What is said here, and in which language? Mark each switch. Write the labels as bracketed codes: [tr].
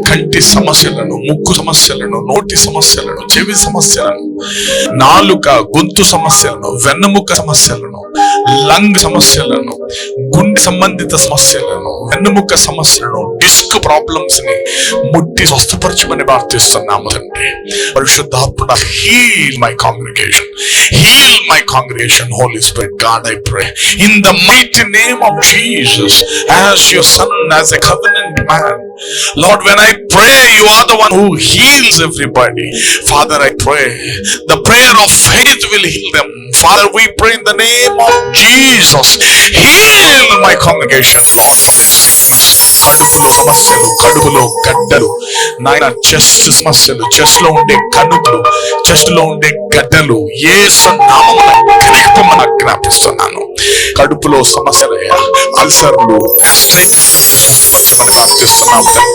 [te] కంటి సమస్యలను, ముక్కు సమస్యలను, నోటి సమస్యలను, చెవి సమస్యలను, నాలుక గొంతు సమస్యలను, వెన్నెముక సమస్యలను, లంగ్ సమస్యలను, గుండె సంబంధిత సమస్యలను, వెన్నెముక సమస్యలను, డిస్క్ ప్రాబ్లమ్స్ ని ముట్టి స్వస్థపరచమని ప్రార్థిస్తున్నాము. తండ్రి పరిశుద్ధాత్మ, [en] Heal my congregation, heal my congregation, Holy Spirit. God, I pray in the mighty name of Jesus, as your son, as a covenant man, Lord, when I pray, you are the one who heals everybody. Father, I pray the prayer of faith will heal them. Father, we pray in the name of Jesus, heal my congregation, Lord, from this sickness. [te] కడుపులో సమస్యలు, కడుపులో గడ్డలు, నాయన chest సమస్యలు, chest లో ఉండే కణుకులు, chest లో ఉండే గడ్డలు యేసు నామమున కరిగిపోమని ఆజ్ఞాపిస్తున్నాను. కడుపులో సమస్యలయ్యా, అల్సర్లు, గ్యాస్ట్రైటిస్ నుంచి స్వస్థపరచమని ప్రార్థిస్తున్నాము.